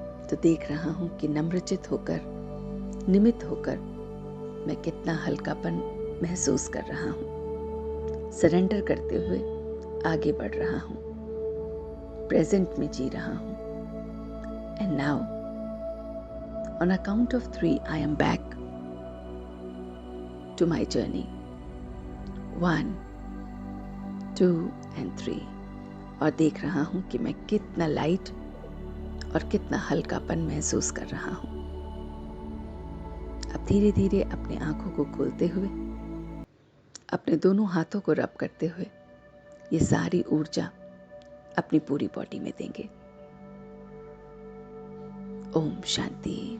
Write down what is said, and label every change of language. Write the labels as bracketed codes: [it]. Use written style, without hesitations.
[hi] तो देख रहा हूँ कि नम्रचित होकर, निमित्त होकर मैं कितना हल्कापन महसूस कर रहा हूँ। सरेंडर करते हुए आगे बढ़ रहा हूँ, प्रेजेंट में जी रहा हूँ। [en] And now on a count of 3 I am back to my journey. 1, 2 and 3. [hi] और देख रहा हूँ कि मैं कितना लाइट और कितना हल्कापन महसूस कर रहा हूँ। अब धीरे धीरे अपने आंखों को खोलते हुए, अपने दोनों हाथों को रब करते हुए ये सारी ऊर्जा अपनी पूरी बॉडी में देंगे। ओम शांति।